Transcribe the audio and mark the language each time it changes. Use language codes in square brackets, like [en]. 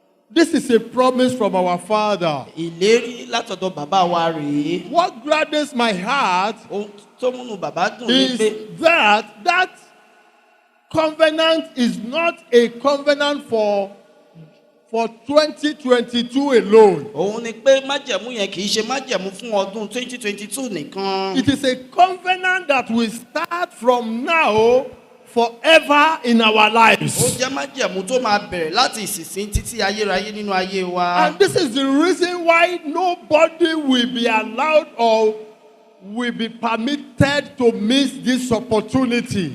[en] This is a promise from our Father. [yo] Ìlérí látọ̀dọ̀ bàbá wa rèé. [en] What gladdens my heart [yo] Ohun tó múnú bàbá dùn ní [en] is [yo] pé [en] that covenant is not a covenant for 2022 alone. [yo] òun ni pé májẹ̀mú yẹn kì í ṣe májẹ̀mú fún ọdún 2022 nìkan. [en] It is a covenant that will start from now forever in our [yo] Ó [en] lives. [yo] jẹ́ májẹ̀mú tó máa bẹ̀rẹ̀ láti ìsinsìn títí ayérayé nínú ayé wa. [en] And this is the reason why nobody will be allowed or will be permitted to miss this opportunity.